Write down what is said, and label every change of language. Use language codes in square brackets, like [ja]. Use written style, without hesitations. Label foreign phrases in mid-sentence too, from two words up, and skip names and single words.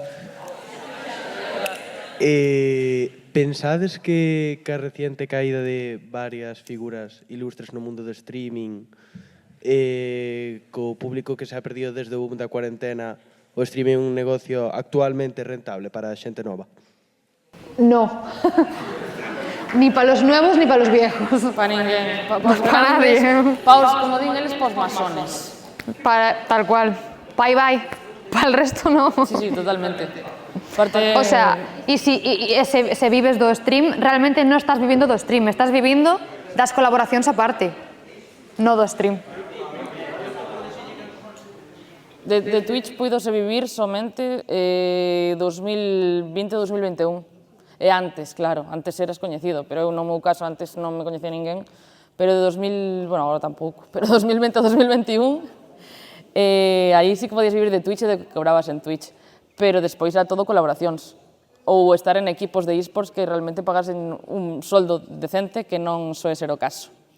[gl] Pensades que a reciente caída de varias figuras ilustres no mundo do streaming, co público que se ha perdido desde o boom da cuarentena, o streaming é un negocio actualmente rentable para a xente nova? [es] No. Ni para los nuevos ni para los viejos. [gl] Para ninguén. [es] Para nadie. [gl] Como din eles, pos masones. [es] Tal cual. [en] Bye bye. [es] Para el resto no. Sí, totalmente. [gl] O sea, se vives do stream, realmente non estás vivindo do stream, estás vivindo das colaboracións aparte, non do stream. De Twitch puidose vivir somente 2020-2021. E antes, claro, antes eras coñecido, pero eu no meu caso antes non me coñecía ninguén, pero de 2000, bueno, agora tampouco, pero 2020-2021, aí sí que podías vivir de Twitch e de que cobrabas en Twitch, pero despois era todo colaboracións, ou estar en equipos de eSports que realmente pagasen un soldo decente que non soe ser o caso.